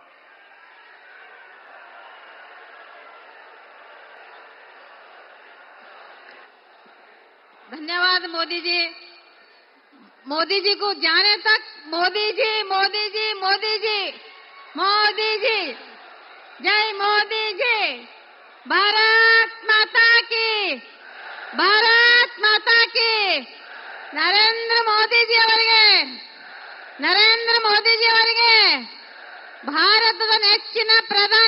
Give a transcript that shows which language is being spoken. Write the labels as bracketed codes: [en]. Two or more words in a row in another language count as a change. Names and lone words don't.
[hi] धन्यवाद मोदी जी। मोदी जी को जाने तक मोदी जी, मोदी जी, मोदी जी, मोदी जी, जय मोदी जी। भारत माता की, भारत माता की। [kn] ನರೇಂದ್ರ ಮೋದಿಜಿ ಅವರಿಗೆ, ನರೇಂದ್ರ ಮೋದಿಜಿ ಅವರಿಗೆ ಭಾರತದ ನೆಚ್ಚಿನ ಪ್ರಧಾನಿ